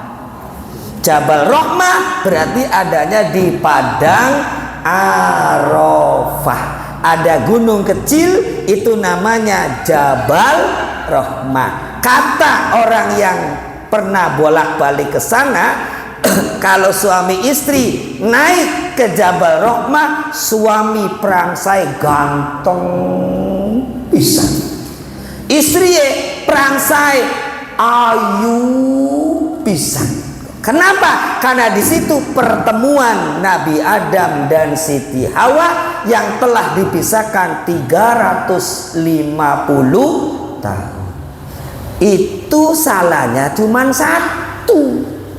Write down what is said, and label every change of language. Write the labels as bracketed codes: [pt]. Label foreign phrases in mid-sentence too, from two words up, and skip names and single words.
[id] Jabal Rahmah berarti adanya di Padang Arafah. Ada gunung kecil itu namanya Jabal Rahmah. Kata orang yang pernah bolak-balik ke sana, kalau suami istri naik ke Jabal Rahmah, suami [su] perangsai ganteng pisan, [id] istri [su] perangsai ayu pisan. [id] Kenapa? Karena di situ pertemuan Nabi Adam dan Siti Hawa yang telah dipisahkan 350 tahun. Itu salahnya cuma satu.